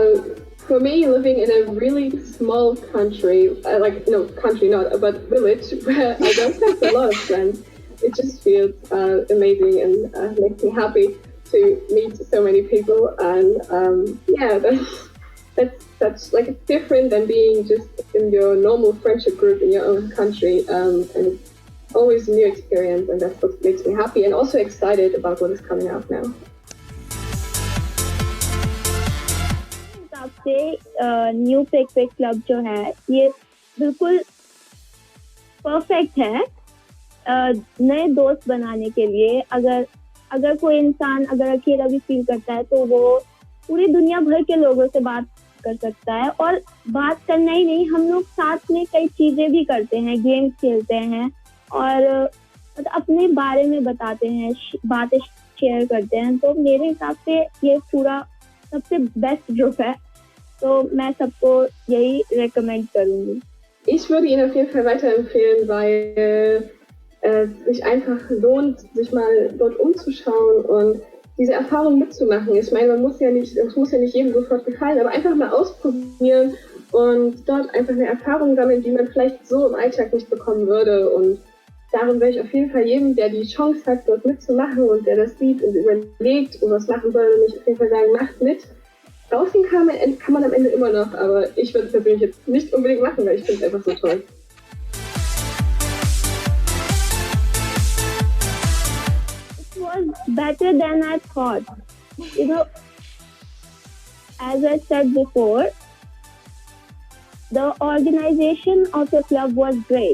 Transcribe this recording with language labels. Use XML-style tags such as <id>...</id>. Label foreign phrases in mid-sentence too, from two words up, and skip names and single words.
<en>It's For me, living in a really small country, country not, but village, where I don't have a lot of friends, it just feels amazing and makes me happy to meet so many people. And that's like it's different than being just in your normal friendship group in your own country. And it's always a new experience, and that's what makes me happy and also excited about what is coming out now.</en> <hi>हिसाब से न्यू पिक पिक क्लब जो है ये बिल्कुल परफेक्ट है नए दोस्त बनाने के लिए. अगर कोई इंसान अगर अकेला भी फील करता है तो वो पूरी दुनिया भर के लोगों से बात कर सकता है. और बात करना ही नहीं, हम लोग साथ में कई चीजें भी करते हैं, गेम्स खेलते हैं और अपने बारे में बताते हैं, बातें शेयर करते हैं. तो मेरे हिसाब से ये पूरा सबसे बेस्ट ग्रुप है, तो मैं सबको यही रेकमेंड करूंगी.</hi> <de>Ich würde ihn auf jeden Fall weiterempfehlen, weil es sich einfach lohnt, sich mal dort umzuschauen und diese Erfahrung mitzumachen. Ich meine, es muss ja nicht jedem sofort gefallen, aber einfach mal ausprobieren und dort einfach eine Erfahrung sammeln, die man vielleicht so im Alltag nicht bekommen würde. Und darum würde ich auf jeden Fall jedem, der die Chance hat, dort mitzumachen und der das sieht und überlegt und was machen soll, nicht auf jeden Fall sagen, macht mit. Rausgehen kann man am Ende immer noch, aber ich würde es persönlich jetzt nicht unbedingt machen, weil ich finde es einfach so toll.</de> <en>It was better than I thought. You know, as I said before, the organization of the club was great.</en>